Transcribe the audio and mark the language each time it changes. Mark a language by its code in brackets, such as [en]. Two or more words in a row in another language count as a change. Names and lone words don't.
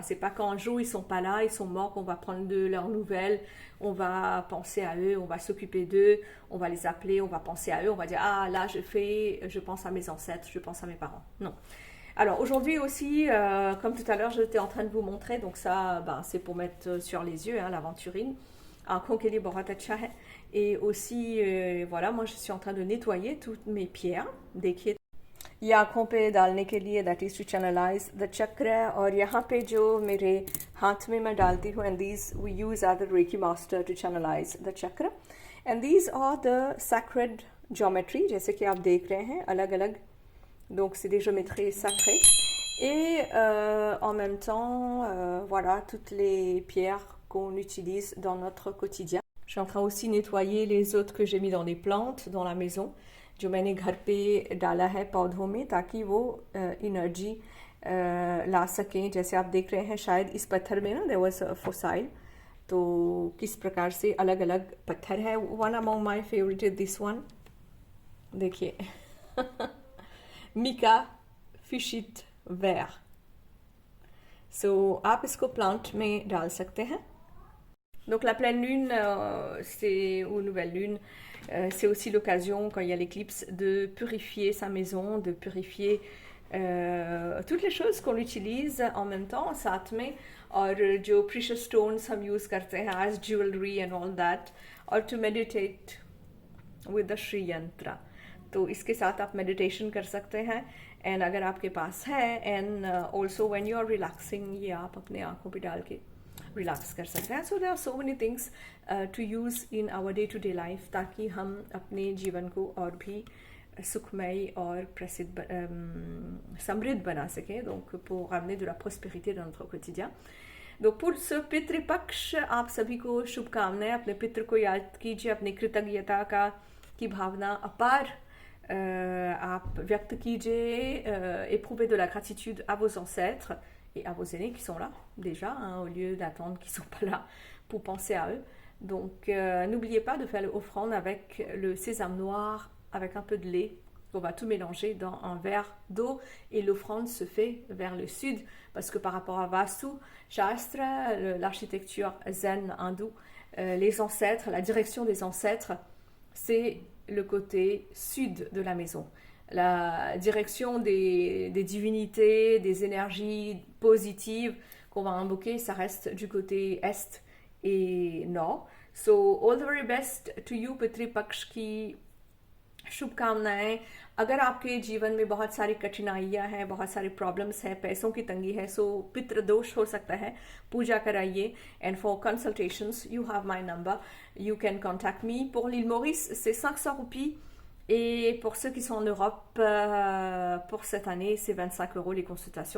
[fr] C'est pas quand un jour ils sont pas là, ils sont morts, qu'on va prendre de leurs nouvelles, on va penser à eux, on va s'occuper d'eux, on va les appeler, on va penser à eux, on va dire ah là je pense à mes ancêtres, je pense à mes parents. Non. Alors aujourd'hui aussi, comme tout à l'heure, j'étais en train de vous montrer, donc ça, ben, c'est pour mettre sur les yeux, hein, l'aventurine. [hi] आँखों के लिए बहुत अच्छा है. [fr] Et aussi, voilà, moi je suis en train de nettoyer toutes mes pierres. [hi] देखिए, ये आँखों पे डालने के लिए, [en] that is to channelize the chakra. [hi] और यहाँ पे जो मेरे हाथ में मैं डालती हूँ, [en] and these we use as the Reiki master to channelize the chakra. And these are the sacred geometry, [hi] जैसे कि आप देख रहे हैं, अलग अलग. [fr] Donc c'est des géométries sacrées. Et en même temps, voilà, toutes les pierres qu'on utilise dans notre quotidien. Je suis en train aussi de nettoyer les autres que j'ai mis dans les plantes dans la maison, [hi] जो मैंने घर पे डाला है पौधों में, ताकि वो एनर्जी ला सकें. जैसे आप देख रहे हैं, शायद इस पत्थर में ना [en] there was a fossil, [hi] तो किस प्रकार से अलग अलग पत्थर है. [en] One among my favorite is this one, [hi] देखिए. मिका फिशिट वेयर. सो आप इसको प्लांट में डाल सकते हैं. [fr] Donc la pleine lune, ou nouvelle lune, c'est aussi l'occasion, quand il y a l'éclipse, de purifier sa maison, de purifier toutes les choses qu'on utilise en même temps, [hi] साथ में. और जो [en] precious stones हम use [hi] करते हैं [en] as jewelry and all that, और to meditate with the Shri Yantra. [hi] तो इसके साथ आप meditation कर सकते हैं. एंड अगर आपके पास है, [en] And also when you are relaxing, [hi] ये आप अपने आँखों पे डाल के रिलैक्स कर सकते हैं. [en] So there are so many things to use in our day to day life, [hi] ताकि हम अपने जीवन को और भी सुखमय और प्रसिद्ध समृद्ध बना सकें. [fr] Donc pour ramener de la prospérité dans notre quotidien. Donc pour ce [hi] पितृपक्ष, आप सभी को शुभकामनाएं. अपने पितृ को याद कीजिए, अपनी कृतज्ञता की भावना अपार आप व्यक्त कीजिए. [fr] Éprouvez de la gratitude à vos ancêtres et à vos aînés qui sont là déjà, hein, au lieu d'attendre qu'ils ne sont pas là pour penser à eux. Donc n'oubliez pas de faire l'offrande avec le sésame noir, avec un peu de lait. On va tout mélanger dans un verre d'eau, et l'offrande se fait vers le sud, parce que par rapport à Vastu Shastra, l'architecture zen hindoue, les ancêtres, la direction des ancêtres, c'est le côté sud de la maison. La direction des divinités, des énergies positives qu'on va invoquer, ça reste du côté est et nord. [en] So all the very best to you, [hi] पितृपक्ष की शुभकामनाएं. अगर आपके जीवन में बहुत सारी कठिनाइयां हैं, बहुत सारी प्रॉब्लम्स हैं, पैसों की तंगी है, सो पितृदोष हो सकता है, पूजा कराइए. [en] And for consultations you have my number, you can contact me. [fr] pour l'île Maurice, c'est 500 roupies. Et pour ceux qui sont en Europe, pour cette année, c'est 25 € les consultations.